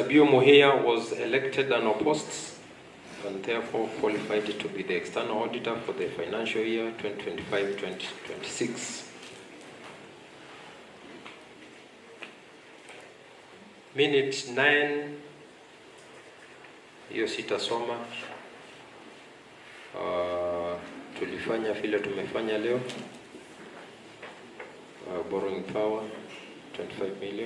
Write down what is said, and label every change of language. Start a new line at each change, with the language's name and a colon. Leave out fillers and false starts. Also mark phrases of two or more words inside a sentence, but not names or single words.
English: Bio Muhia was elected unopposed and therefore qualified to be the external auditor for the financial year 2025-2026. Minute 9,
Swahili: hiyo sitasoma. Tulifanya vile tumefanya leo.
English: Borrowing power 25 million.